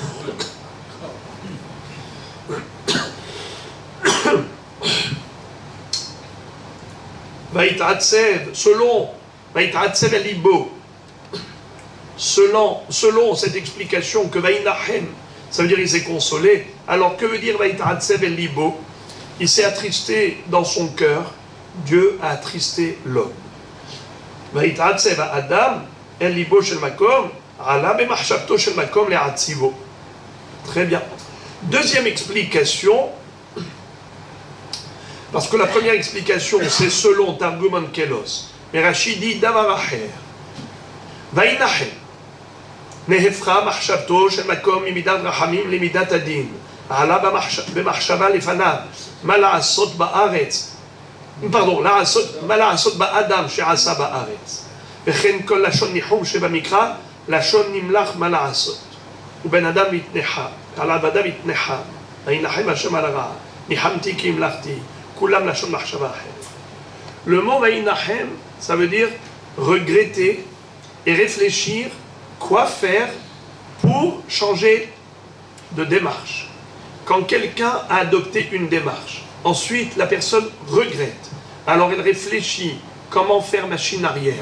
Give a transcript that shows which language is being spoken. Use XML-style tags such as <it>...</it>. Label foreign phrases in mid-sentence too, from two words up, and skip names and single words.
<fr>Selon cette explication que Vaïnahem, ça veut dire il s'est consolé. Alors que veut dire</fr> <he>ויתעצב אל לבו?</he> <fr>Il s'est attristé dans son cœur. Dieu a attristé l'homme.</fr> <he>ויתעצב אדם אל לבו של מקום עלה במחשבתו של מקום להעציבו.</he> <fr>Très bien. Deuxième explication, parce que la première explication c'est selon Targum Onkelos, mais Rashi dit</fr> <he>דבר אחר. Vaïnahem נהפכה מחשבתו של מקום ממידת רחמים למידת הדין. עלה במחשבה לפניו מה לעשות בארץ, מה לעשות באדם שעשה בארץ. וכן כל לשון ניחום שבמקרא, לשון נמלך מה לעשות. ובן אדם מתנחה, על אדם מתנחה, וינחם השם על הרע, ניחמתי כי המלכתי, כולם לשון מחשבה אחרת.</he> <fr>Le mot וינחם, ça veut dire regretter et réfléchir quoi faire pour changer de démarche. Quand quelqu'un a adopté une démarche, ensuite la personne regrette. Alors elle réfléchit comment faire machine arrière.</fr>